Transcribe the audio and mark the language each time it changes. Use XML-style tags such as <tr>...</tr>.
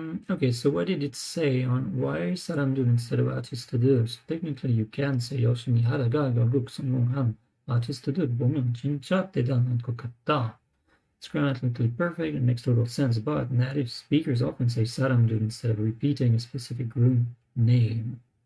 <en>Okay, so what did it say on why 사람들 instead of 아티스트들? So technically you can say</en> <ko>열심히 하다가 결국 성공한 아티스트들 보면 진짜 대단한 것 같다.</ko> <en>It's grammatically perfect and makes total sense, but native speakers often say 사람들 instead of repeating a specific group name.</en>